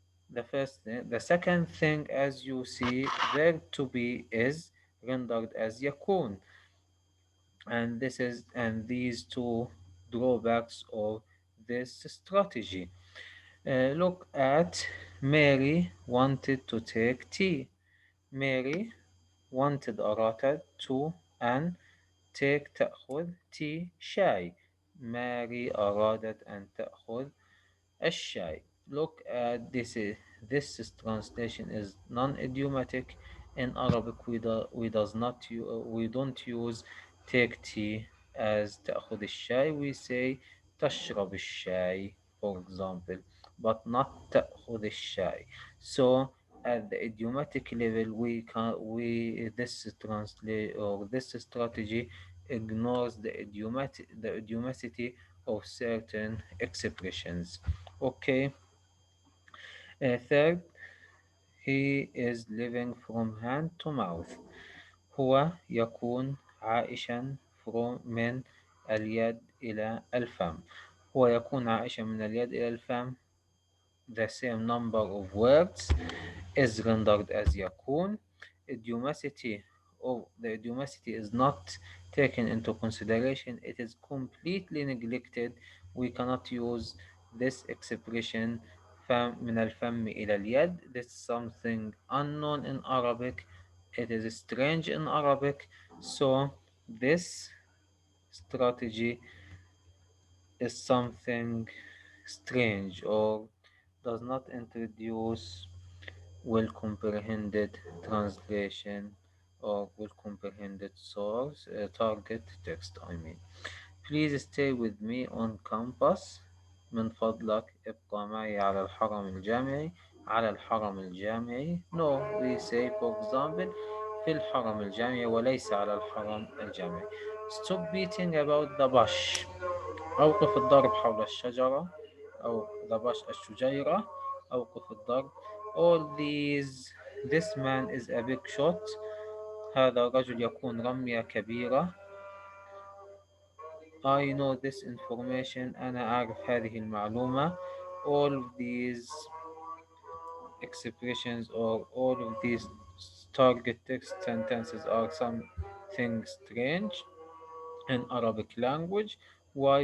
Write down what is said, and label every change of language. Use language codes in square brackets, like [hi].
[en] The second thing, as you see, verb to be is rendered as yakun, and these two drawbacks of this strategy. Look at Mary wanted to take tea. Mary wanted أرادت to and take تأخذ tea شاي. Mary [ar] أرادت أن تأخذ الشاي. [en] Look at this translation is non-idiomatic. In Arabic, we don't use take tea as [ar] تأخذ الشاي. [en] We say [ar] تشرب الشاي, [en] for example, but not [ar] تأخذ الشاي. [en] So at the idiomatic level, we can we this translate or this strategy ignores the idiomaticity of certain expressions. Okay. Third, he is living from hand to mouth. [ar] هو يكون عائشا من اليد إلى الفم. هو يكون عائشا من اليد إلى الفم. [en] The same number of words is rendered as يكون. Idiomaticity the idiomaticity is not taken into consideration. It is completely neglected. We cannot use this expression [ar] من الفم إلى اليد. [en] This is something unknown in Arabic. It is strange in Arabic. So this strategy is something strange or does not introduce well comprehended translation or well comprehended source target text. I mean, please stay with me on campus. [ar] من فضلك ابقى معي على الحرم الجامعي. على الحرم الجامعي. [en] No, we say for example [ar] في الحرم الجامعي وليس على الحرم الجامعي. [en] Stop beating about the bush. [ar] أوقف الضرب حول الشجرة أو [en] the bush [ar] الشجيرة. أوقف الضرب. [en] All these. This man is a big shot. [ar] هذا الرجل يكون رمية كبيرة. [en] I know this information. [ar] أنا أعرف هذه المعلومة. [en] All of these expressions or all of these target text sentences are something strange in Arabic language. Why?